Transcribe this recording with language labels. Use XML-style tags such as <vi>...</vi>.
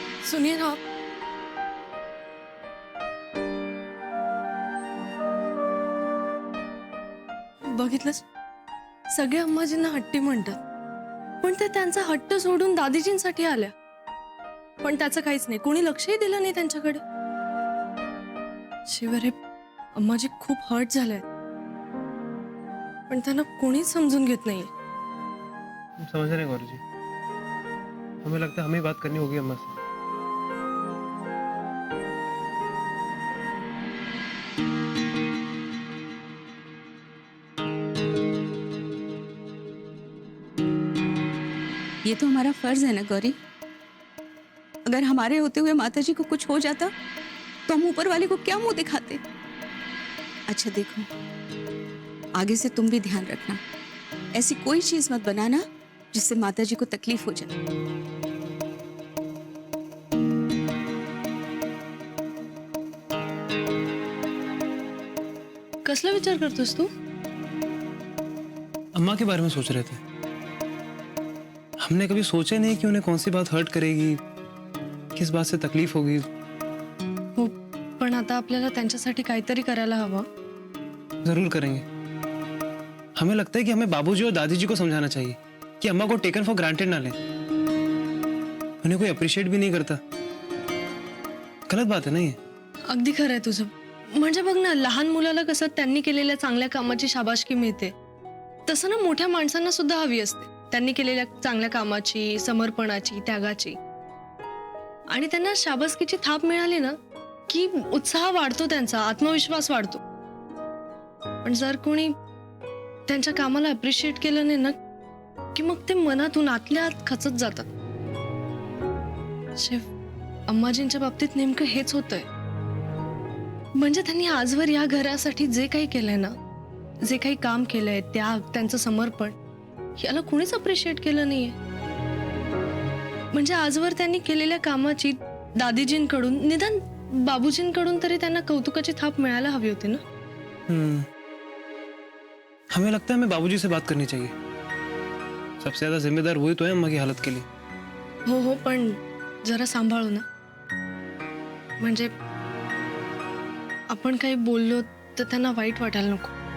<hi>सुनिए ना आप,</hi> <mr>बघितलंस, सगळे अम्माजींना हट्टी म्हणतात, पण ते त्यांचा हट्ट सोडून दादीजींसाठी आल्या, पण त्याचं काहीच नाही, कोणी लक्षही दिलं नाही त्यांच्याकडे। शिवाय अम्माजी खूप हर्ट झाले, पण त्यांना कोणीच समजून घेत नाहीये।</mr> <hi>समझ रहे हैं गौरी जी, हमें लगता है हमें बात करनी होगी अम्मा से। ये तो हमारा फर्ज है ना गौरी। अगर हमारे होते हुए माताजी को कुछ हो जाता तो हम ऊपर वाले को क्या मुंह दिखाते। अच्छा देखो, आगे से तुम भी ध्यान रखना, ऐसी कोई चीज मत बनाना जिससे माताजी को तकलीफ हो जाए।</hi> <mr>कसला विचार करतोस तू?</mr> <hi>अम्मा के बारे में सोच रहे थे। हमने कभी सोचा नहीं कि उन्हें कौन सी बात हर्ट करेगी, किस बात से तकलीफ होगी।</hi> <mr>हो, पण आता आपल्याला त्यांच्यासाठी काहीतरी करायला हवं।</mr> <hi>जरूर करेंगे। हमें लगता है कि हमें बाबूजी और दादी जी को समझाना चाहिए कि अम्मा को टेकन फॉर ग्रांटेड ना लें। उन्हें कोई अप्रिशिएट भी नहीं करता। गलत बात है ना ये।</hi> <mr>अगदी खरं आहे तुझं। म्हणजे बघ ना, लहान मुलाला कसं त्यांनी केलेल्या चांगल्या कामाची शाबासकी मिळते, तसं ना मोठ्या माणसांना सुद्धा हवी असते, त्यांनी केलेल्या चांगल्या कामाची, समर्पणाची, त्यागाची। आणि त्यांना शाबासकीची थाप मिळाली ना की उत्साह वाढतो, त्यांचा आत्मविश्वास वाढतो। पण जर कोणी त्यांच्या कामाला अप्रिशिएट केलं नाही ना की मग ते मनातून आतल्या आत खचत जातात। शिव, अम्माजींच्या बाबतीत नेमकं हेच होतंय। म्हणजे त्यांनी आजवर या घरासाठी जे काही केलंय ना, जे काही काम केलंय, त्याग, त्यांचं समर्पण, याला कोणीच अप्रिशिएट केलं नाहीये। म्हणजे आजवर त्यांनी केलेल्या कामाची दादीजींकडून, निदान बाबूजींकडून तरी त्यांना कौतुकाची थाप मिळायला हवी होती ना।</mr> <hi>हमें लगता है हमें बाबूजी से बात करनी चाहिए। सबसे ज्यादा जिम्मेदार वही तो है अम्मा की हालत के लिए।</hi> <mr>हो हो, पण जरा सांभाळू ना, म्हणजे आपण काही बोललो तर त्यांना वाईट वाटायला नको।</mr>